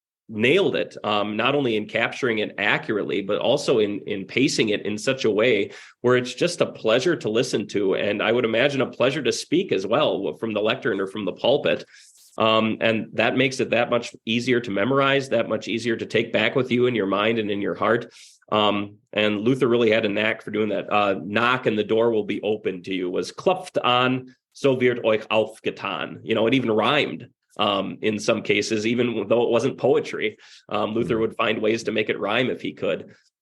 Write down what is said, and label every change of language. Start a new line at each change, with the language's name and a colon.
English: nailed it, not only in capturing it accurately, but also in pacing it in such a way where it's just a pleasure to listen to. And I would imagine a pleasure to speak as well from the lectern or from the pulpit. And that makes it that much easier to memorize, that much easier to take back with you in your mind and in your heart. And Luther really had a knack for doing that. Knock and the door will be open to you was
German: klopft an, so wird euch aufgetan.
English: It even rhymed. In some cases, even though it wasn't poetry, Luther would find ways to make it rhyme if he could.